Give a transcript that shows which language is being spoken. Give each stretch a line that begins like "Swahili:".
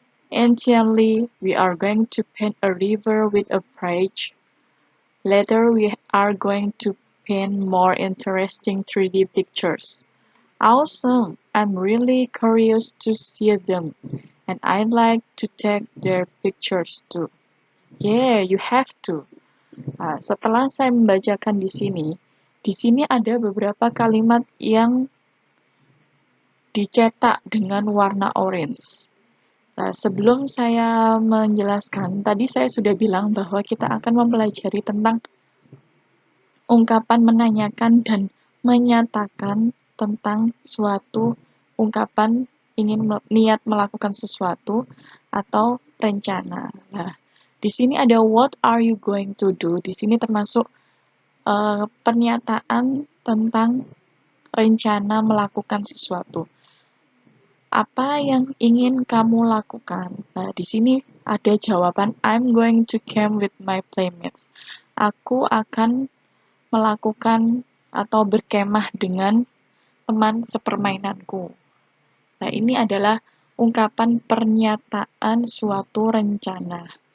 English: Initially, we are going to paint a river with a bridge. Later, we are going to paint more interesting 3D pictures. Awesome! I'm really curious to see them, and I'd like to take their pictures too. Yeah, you have to.
Indonesian: Nah, setelah saya membacakan di sini ada beberapa kalimat yang dicetak dengan warna orange. Nah, sebelum saya menjelaskan, tadi saya sudah bilang bahwa kita akan mempelajari tentang ungkapan menanyakan dan menyatakan tentang suatu ungkapan ingin niat melakukan sesuatu atau rencana. Nah, di sini ada
English: what are you going to do?
Indonesian: Di sini termasuk pernyataan tentang rencana melakukan sesuatu. Apa yang ingin kamu lakukan? Nah, di sini ada jawaban
English: I'm going to camp with my playmates.
Indonesian: Aku akan melakukan atau berkemah dengan teman sepermainanku. Nah, ini adalah ungkapan pernyataan suatu rencana.